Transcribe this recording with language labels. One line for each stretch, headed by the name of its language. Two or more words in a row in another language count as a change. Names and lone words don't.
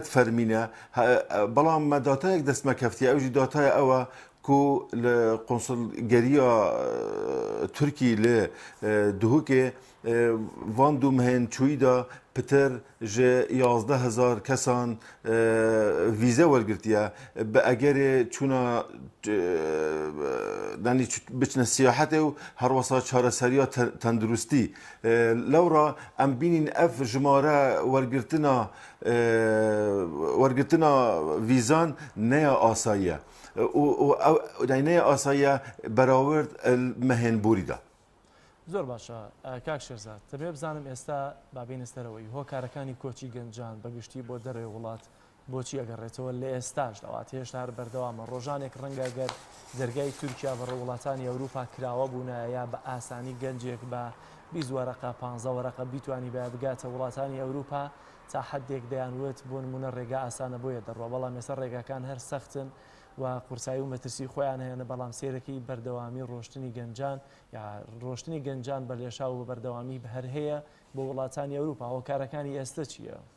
Kurdish: fermîne belam me datayek dest me keftiye ew jî dataya ew e ku li konsolgeriya Tirkiyê li Duhokê van dû mehên çûyî da pitir ji 11,000 kesan vîze wergirtiye bi egerê çûna yanî biçine siyahetê û her wesa çareseriya tenduristî. Lewra em bînîn ev jimare wergirtina vîzan neya asayiye. neya asayiye berawirt mehên borî da.
Central Kurdish: زۆر باشە کاک شێرزاد دەبێ بزانم ئێستا بابینە سەرەوەی هۆکارەکانی کۆچی گەنجان بەگشتی بۆ دەرەوەی وڵات بۆچی ئەگەڕێتەوە لە ئێستاش دەوات هێشتا هەر بەردەوامە ڕۆژانێک ڕەنگە گەر دەرگای تورکیا بەڕێ وڵاتانی ئەوروپا کراوە بوونە یا بە ئاسانی گەنجێک بە 20 وەرەقە 15 وەرەقە بیتوانی بە بگاتە وڵاتانی ئەوروپا تا حدێک دەیانوێت بۆ نمونە ڕێگا ئاسانە بۆیە دەڕوە بەڵام ێستا ڕێگاکان هەر سەختن و قورسایی و مەترسی خۆیان هەیەنە بەڵام سێرەکەی بەردەوامی ڕۆشتنی گەنجان یا ڕۆشتنی گەنجان بە لێشا و بەردەوامی هەر هەیە بۆ وڵاتانی ئەوروپا هۆکارەکانی ئێستا چییە؟